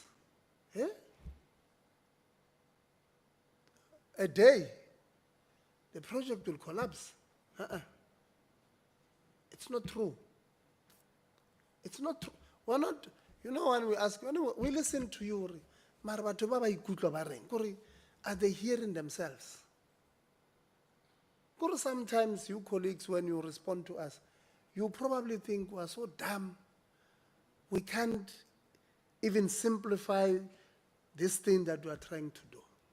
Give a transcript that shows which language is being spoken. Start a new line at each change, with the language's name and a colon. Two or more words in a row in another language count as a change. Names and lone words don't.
English: Yeah? A day, the project will collapse. It's not true. It's not true. We're not, you know, when we ask, when we listen to you,
Tswana: mara batho ba ba ikutlwa ba reng, kore,
English: are they hearing themselves? Kore, sometimes you colleagues, when you respond to us, you probably think we're so dumb, we can't even simplify this thing that we are trying to do.